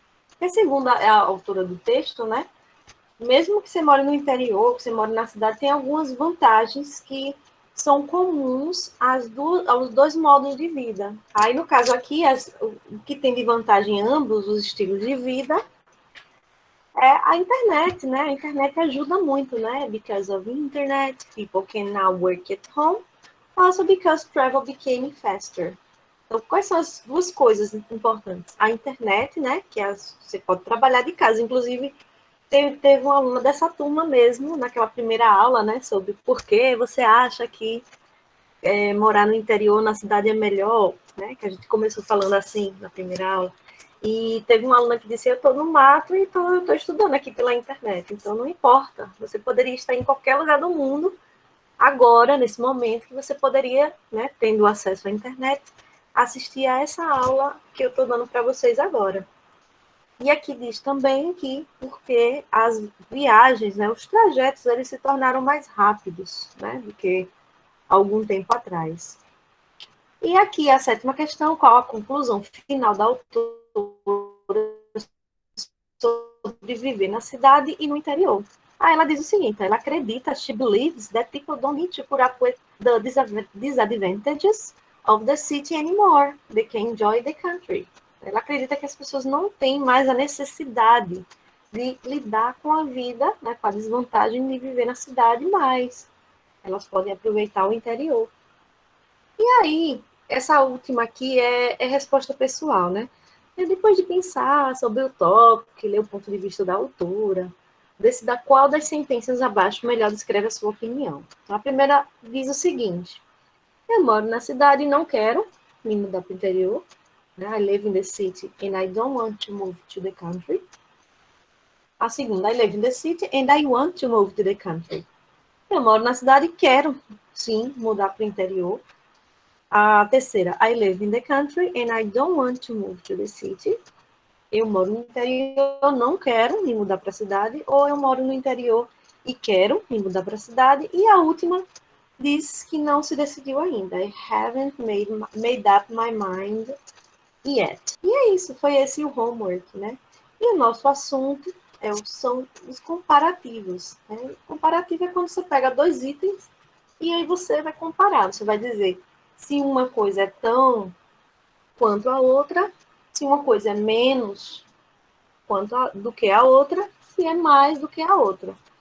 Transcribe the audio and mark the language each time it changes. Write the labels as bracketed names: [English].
[Portuguese] Porque, segundo a autora do texto, né? Mesmo que você more no interior, que você more na cidade, tem algumas vantagens que são comuns aos dois modos de vida. Aí, no caso aqui, o que tem de vantagem em ambos os estilos de vida é a internet, né? A internet ajuda muito, né? [English] Because of internet, people can now work at home, also because travel became faster. [Portuguese] Então, quais são as duas coisas importantes? A internet, né? Você pode trabalhar de casa, inclusive teve uma aluna dessa turma mesmo, naquela primeira aula, né, sobre por que você acha que morar no interior, na cidade é melhor, né, que a gente começou falando assim na primeira aula. E teve uma aluna que disse: eu estou no mato e eu estou estudando aqui pela internet, então não importa, você poderia estar em qualquer lugar do mundo, agora, nesse momento, que você poderia, né, tendo acesso à internet, assistir a essa aula que eu estou dando para vocês agora. E aqui diz também que porque as viagens, né, os trajetos, eles se tornaram mais rápidos, né, do que algum tempo atrás. E aqui a sétima questão: qual a conclusão final da autora sobre viver na cidade e no interior? Ela diz o seguinte: ela acredita, [English] she believes that people don't need to put up with the disadvantages of the city anymore. They can enjoy the country. [Portuguese] Ela acredita que as pessoas não têm mais a necessidade de lidar com a vida, né, com a desvantagem de viver na cidade, mas elas podem aproveitar o interior. E aí, essa última aqui é resposta pessoal, né? E depois de pensar sobre o tópico, ler o ponto de vista da autora, decida qual das sentenças abaixo melhor descreve a sua opinião. Então, a primeira diz o seguinte: eu moro na cidade e não quero me mudar para o interior. [English] I live in the city and I don't want to move to the country. A segunda: I live in the city and I want to move to the country. [Portuguese] Eu moro na cidade e quero, sim, mudar para o interior. A terceira, [English] I live in the country and I don't want to move to the city. [Portuguese] Eu moro no interior, eu não quero me mudar para a cidade, ou eu moro no interior e quero me mudar para a cidade. E a última diz que não se decidiu ainda. [English] I haven't made up my mind yet. [Portuguese] E é isso, foi esse o homework, né? E o nosso assunto são os comparativos. Né? Comparativo é quando você pega dois itens e aí você vai comparar. Você vai dizer se uma coisa é tão quanto a outra, se uma coisa é menos do que a outra, se é mais do que a outra.